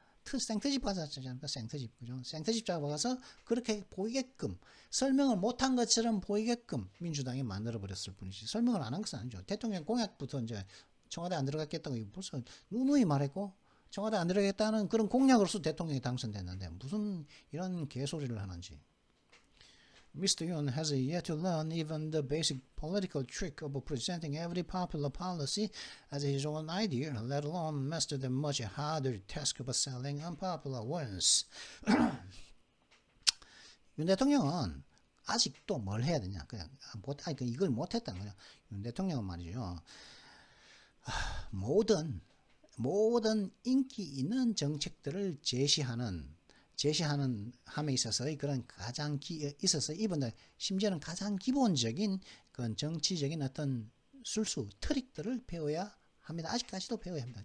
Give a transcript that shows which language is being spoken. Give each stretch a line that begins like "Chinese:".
Korean: 생트집 받았지 않습니까? 생트집, 그죠? 생트집 잡아가서 그렇게 보이게끔, 설명을 못한 것처럼 보이게끔 민주당이 만들어버렸을 뿐이지 설명을 안 한 것은 아니죠. 대통령 공약부터 이제 청와대 안 들어갔겠다고 벌써 누누이 말했고, 청와대 안 들어가겠다는 그런 공약으로서 대통령이 당선됐는데 무슨 이런 개소리를 하는지.
English: Mr. Yoon has yet to learn even the basic political trick of presenting every popular policy as his own idea, let alone master the much harder task of selling unpopular ones.
Korean: 윤 대통령은 아직도 뭘 해야 되냐? 그냥 이걸 못했다는 거죠. 윤 대통령은 말이죠. 모든 인기 있는 정책들을 제시하는 함에 있어서의 그런 이분들 심지어는 가장 기본적인 그런 정치적인 어떤 술수 트릭들을 배워야 합니다. 아직까지도 배워야 합니다.